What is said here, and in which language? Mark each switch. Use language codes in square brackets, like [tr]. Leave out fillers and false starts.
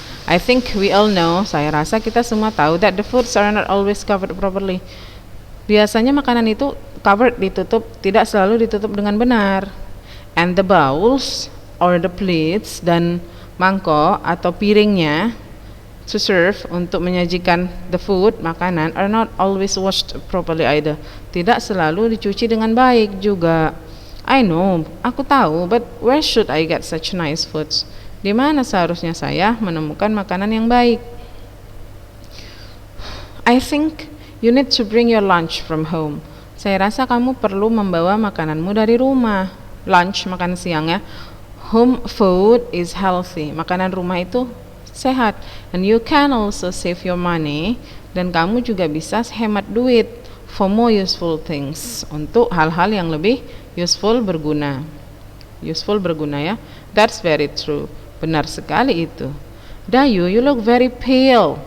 [en] I think we all know, [id] saya rasa kita semua tahu, [en] that the foods are not always covered properly. [id] Biasanya makanan itu covered, ditutup, tidak selalu ditutup dengan benar. [en] And the bowls or the plates, [id] dan mangkok atau piringnya [en] to serve, [id] untuk menyajikan [en] the food, [id] makanan, [en] are not always washed properly either. [id] Tidak selalu dicuci dengan baik juga. [en] I know, [id] aku tahu, [en] but where should I get such nice foods? [id] Di mana seharusnya saya menemukan makanan yang baik? [en] I think you need to bring your lunch from home. [id] Saya rasa kamu perlu membawa makananmu dari rumah. Lunch, makan siang ya. [en] Home food is healthy. [id] Makanan rumah itu sehat. [en] And you can also save your money. [id] Dan kamu juga bisa hemat duit [en] for more useful things. [id] Untuk hal-hal yang lebih useful, berguna. Useful, berguna ya. [en] That's very true. [id] Benar sekali itu. [en] Dayu, you look very pale.